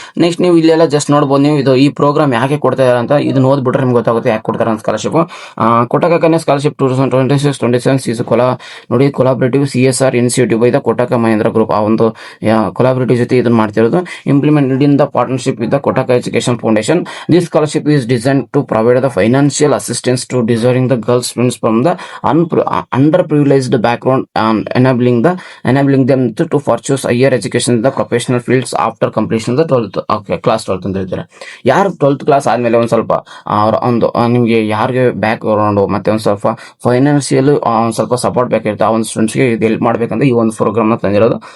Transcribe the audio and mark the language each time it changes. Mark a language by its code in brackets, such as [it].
[kn] Next ನೀವು ಇಲ್ಲೆಲ್ಲ just ನೋಡ್ಬೋದು, ನೀವು ಇದು ಈ ಪ್ರೋಗ್ರಾಮ್ ಯಾಕೆ ಕೊಡ್ತಾ ಇದ್ದಾರೆ ಅಂತ ಇದನ್ನ ಓದ್ಬಿಟ್ರೆ ನಿಮ್ಗೆ ಗೊತ್ತಾಗುತ್ತೆ ಯಾಕೆ ಕೊಡ್ತಾರೆ ಅಂತ. [en] Scholarship Kotak Kanya scholarship 2026-27 is ನೋಡಿ collaborative CSR initiative by the Kotak Mahindra group. [kn] ಆ ಒಂದು ಕೊಲಾಬ್ರೇಟಿವ್ ಜೊತೆ ಇದನ್ನ ಮಾಡ್ತಿರೋದು. [en] Implemented in the partnership with the Kotak education foundation. This scholarship is design to provide the financial assistance to deserving the girls students from the underprivileged background and enabling them to pursue higher education in the professional fields after completion of the 12th class. [kn] 12th ಅಂತ ಹೇಳ್ತಾರೆ. ಯಾರು 12th class ಆದ್ಮೇಲೆ ಒಂದು ಸ್ವಲ್ಪ ಒಂದು ನಿಮಗೆ ಯಾರಿಗೆ back ground ಮತ್ತೆ ಒಂದು ಸ್ವಲ್ಪ ಫೈನಾನ್ಷಿಯಲ್ ಒಂದು ಸ್ವಲ್ಪ ಸಪೋರ್ಟ್ ಬೇಕಾಗಿರುತ್ತೆ, ಆ ಒಂದು ಸ್ಟೂಡೆಂಟ್ಸ್ಗೆ ಇದು ಹೆಲ್ಪ್ ಮಾಡ್ಬೇಕಂತ ಈ ಒಂದು ಪ್ರೋಗ್ರಾಮ್ ತಂದಿರೋದು.